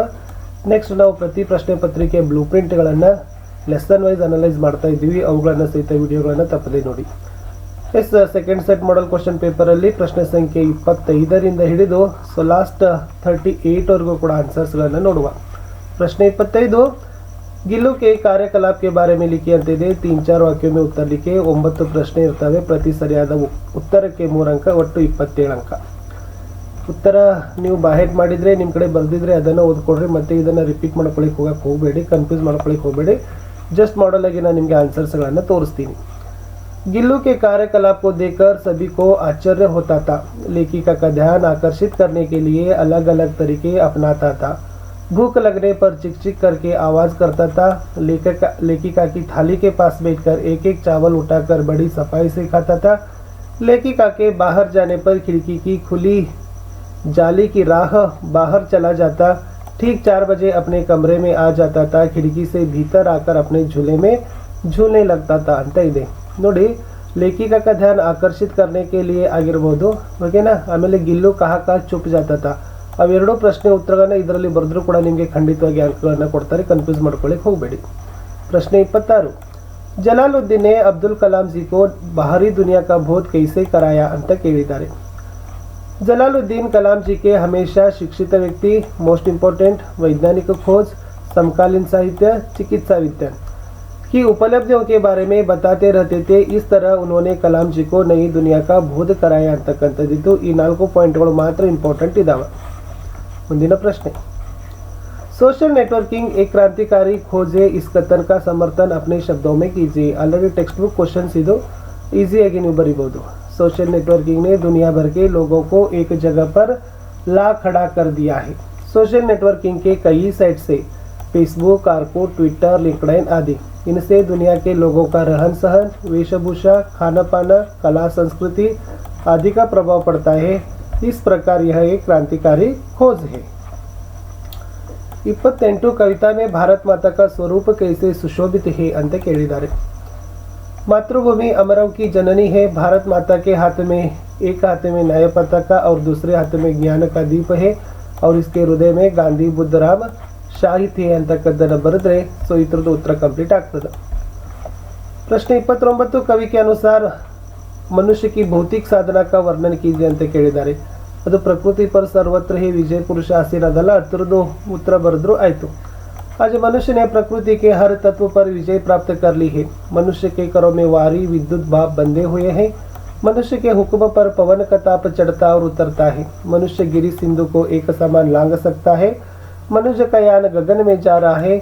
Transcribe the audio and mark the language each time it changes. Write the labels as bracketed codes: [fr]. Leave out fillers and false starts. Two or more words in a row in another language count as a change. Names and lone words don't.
[kn] ನೆಕ್ಸ್ಟ್ ನಾವು ಪ್ರತಿ ಪ್ರಶ್ನೆ ಪತ್ರಿಕೆ ಬ್ಲೂ ಪ್ರಿಂಟ್ಗಳನ್ನು [en] lesson wise analyse [kn] ಮಾಡ್ತಾ ಇದ್ದೀವಿ. ಅವುಗಳನ್ನು ಸಹಿತ ವಿಡಿಯೋಗಳನ್ನು ತಪ್ಪದೇ ನೋಡಿ. [en] second set model question [kn] ಪೇಪರಲ್ಲಿ ಪ್ರಶ್ನೆ ಸಂಖ್ಯೆ 25ರಿಂದ ಹಿಡಿದು ಲಾಸ್ಟ್ 38ವರೆಗೂ ಕೂಡ ಆನ್ಸರ್ಸ್ಗಳನ್ನು ನೋಡುವ. [hi] प्रश्न 25 गिल्लू के कार्यकलाप के बारे में लिखी [kn] ಅಂತ ಇದೆ. 3-4 ವಾಕ್ಯ [hi] में उत्तर लिखे. [kn] 9 ಪ್ರಶ್ನೆ ಇರ್ತವೆ. ಪ್ರತಿ ಸರಿಯಾದ ಉತ್ತರಕ್ಕೆ 3 ಅಂಕ, ಒಟ್ಟು 27 ಅಂಕ. ಉತ್ತರ ನೀವು ಬಾಹೆಟ್ ಮಾಡಿದ್ರೆ ನಿಮ್ಮ ಕಡೆ ಬರೆದಿದ್ರೆ ಅದನ್ನು ಓದ್ಕೊಡ್ರಿ. ಮತ್ತೆ ಇದನ್ನು ರಿಪೀಟ್ ಮಾಡ್ಕೊಳ್ಳಿಕ್ಕೆ ಹೋಗಬೇಡಿ, ಕನ್ಫ್ಯೂಸ್ ಮಾಡ್ಕೊಳ್ಳಿಕ್ಕೆ ಹೋಗಬೇಡಿ. [en] just model [kn] ಆಗಿ ನಾನು ನಿಮಗೆ ಆನ್ಸರ್ಸ್ಗಳನ್ನು ತೋರಿಸ್ತೀನಿ. [hi] गिल्लू के कार्यकलाप को देखकर सभी को आश्चर्य होता था. लेखिका का ध्यान आकर्षित करने के लिए अलग अलग तरीके अपनाता था. भूख लगने पर चिक चिक करके आवाज करता था. लेखिका की थाली के पास बैठकर एक एक चावल उठाकर बड़ी सफाई से खाता था. लेखिका के बाहर जाने पर खिड़की की खुली जाली की राह बाहर चला जाता. ठीक 4 बजे अपने कमरे में आ जाता था. खिड़की से भीतर आकर अपने झूले में झूलने लगता था [kn] ಅಂತ ಇದೆ ನೋಡಿ. [hi] लेखिका का ध्यान आकर्षित करने के लिए [kn] ಆಗಿರಬಹುದು. ಓಕೆನಾ. [hi] ಆಮೇಲೆ गिल्लू कहक छुप जाता था. [kn] ಅವೆರಡು ಪ್ರಶ್ನೆ ಉತ್ತರಗಳನ್ನ ಇದರಲ್ಲಿ ಬರೆದ್ರೂ ಕೂಡ ನಿಮಗೆ ಖಂಡಿತವಾಗಿ ಅಂಕಗಳನ್ನು ಕೊಡ್ತಾರೆ. ಕನ್ಫ್ಯೂಸ್ ಮಾಡ್ಕೊಳ್ಳಿಕ್ಕೆ ಹೋಗಬೇಡಿ. ಪ್ರಶ್ನೆ 26 [hi] ಜಲಾಲುದ್ದೀನ್ ने अब्दुल कलाम जी को बाहरी दुनिया का बोध कैसे कराया [kn] ಅಂತ ಕೇಳಿದ್ದಾರೆ. [hi] जलालुद्दीन कलाम जी के हमेशा शिक्षित व्यक्ति, [en] most important [hi] वैज्ञानिक खोज, समकालीन साहित्य, चिकित्सा विज्ञान की उपलब्धियों के बारे में बताते रहते थे. इस तरह उन्होंने कलाम जी को नई दुनिया का बोध कराया ಅಂತಕ್ಕಂಥದ್ದು. [kn] ಈ 4 ಪಾಯಿಂಟ್ಗಳು ಮಾತ್ರ ಇಂಪಾರ್ಟೆಂಟ್ ಇದಾವೆ. ಮುಂದಿನ ಪ್ರಶ್ನೆ, [hi] सोशल नेटवर्किंग एक क्रांतिकारी खोज है. इस कथन का समर्थन अपने शब्दों में कीजिए. [en] already text book question [kn] ಇದು ಈಸಿಯಾಗಿ ನೀವು ಬರೀಬಹುದು. [hi] सोशल नेटवर्किंग ने दुनिया भर के लोगों को एक जगह पर ला खड़ा कर दिया है. सोशल नेटवर्किंग के कई साइट से फेसबुक, आर्कुट, ट्विटर, लिंक्डइन आदि, इनसे दुनिया के लोगों का रहन सहन, वेशभूषा, खाना पाना, कला, संस्कृति आदि का प्रभाव पड़ता है. इस प्रकार यह एक क्रांतिकारी खोज है. 28 कविता में भारत माता का स्वरूप कैसे सुशोभित है [kn] ಅಂತ ಕೇಳಿದ್ದಾರೆ. [hi] मातृभूमि अमरों की जननी है. भारत माता के हाथ में एक हाथ में न्याय पताका और दूसरे हाथ में ज्ञान का दीप है और इसके हृदय में गांधी, बुद्ध, राम, शाहिद है [kn] ಅಂತಕ್ಕದ್ದನ್ನು ಬರೆದ್ರೆ ಸೊ ಇದ್ರದ್ದು ಉತ್ತರ ಕಂಪ್ಲೀಟ್ ಆಗ್ತದೆ. [hi] ಪ್ರಶ್ನೆ 29 कवि के अनुसार मनुष्य की भौतिक साधना का वर्णन कीजिए [kn] ಅಂತ ಕೇಳಿದ್ದಾರೆ. [hi] ಅದು ಪ್ರಕೃತಿ पर सर्वत्र ही विजय पुरुष आसीन ಅದಲ್ಲ. [kn] ಅದರದ್ದು ಉತ್ತರ ಬರೆದ್ರು ಆಯಿತು. [hi] आज मनुष्य ने प्रकृति के हर तत्व पर विजय प्राप्त कर ली है. मनुष्य के करों में वारी विद्युत भाव बंधे हुए हैं. मनुष्य के हुक्म पर पवन का ताप चढ़ता और उतरता है. मनुष्य गिरी सिंधु को एक समान लांग सकता है. मनुष्य का यान गगन में जा रहा है.